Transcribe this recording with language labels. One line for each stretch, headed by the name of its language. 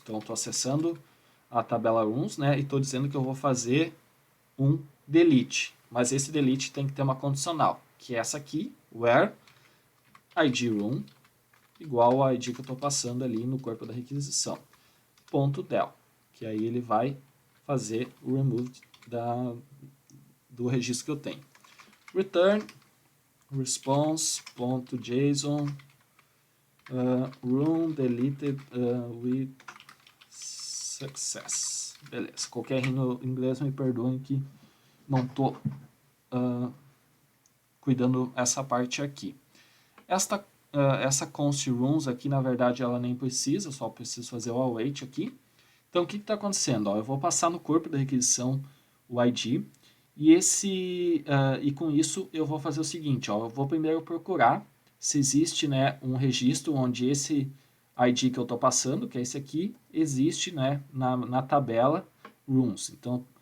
Portuguese: Então estou acessando a tabela rooms, né? E estou dizendo que eu vou fazer um delete, mas esse delete tem que ter uma condicional, que é essa aqui, where id room igual ao ID que eu estou passando ali no corpo da requisição, ponto .del, que aí ele vai fazer o remove do registro que eu tenho.
English: Return response.json room deleted with success.
Portuguese: Beleza, qualquer erro no inglês me perdoem que não estou cuidando essa parte aqui. Essa const rooms aqui, na verdade, ela nem precisa, eu só preciso fazer o await aqui. Então, o que está acontecendo? Ó, eu vou passar no corpo da requisição o ID, e com isso eu vou fazer o seguinte, ó, eu vou primeiro procurar se existe, né, um registro onde esse ID que eu estou passando, que é esse aqui, existe, né, na tabela rooms. Então,